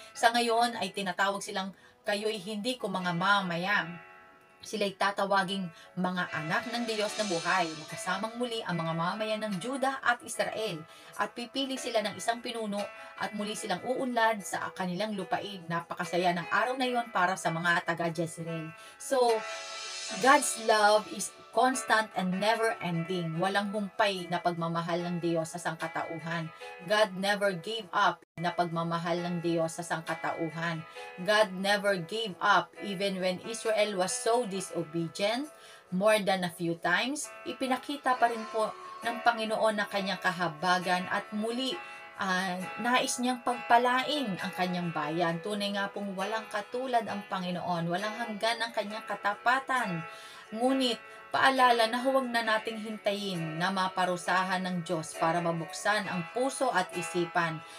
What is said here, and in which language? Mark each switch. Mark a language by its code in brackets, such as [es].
[tl] Sa ngayon ay tinatawag silang kayo'y hindi ko mga mamayang. Sila'y tatawaging mga anak ng Diyos na buhay. Kasamang muli ang mga mamayan ng Juda at Israel. At pipili sila ng isang pinuno at muli silang uunlad sa kanilang lupain. Napakasaya ng araw na yon para sa mga taga-Jezreel. [en] So, God's love is constant and never-ending. [tl] Walang humpay na pagmamahal ng Diyos sa sangkatauhan. [en] God never gave up [tl] na pagmamahal ng Diyos sa sangkatauhan. [en] God never gave up even when Israel was so disobedient. More than a few times, [tl] ipinakita pa rin po ng Panginoon na kanyang kahabagan at muli nais niyang pagpalain ang kanyang bayan. Tunay nga pong walang katulad ang Panginoon, walang hanggan ang kanyang katapatan. Ngunit, paalala na huwag na nating hintayin na maparusahan ng Diyos para mabuksan ang puso at isipan.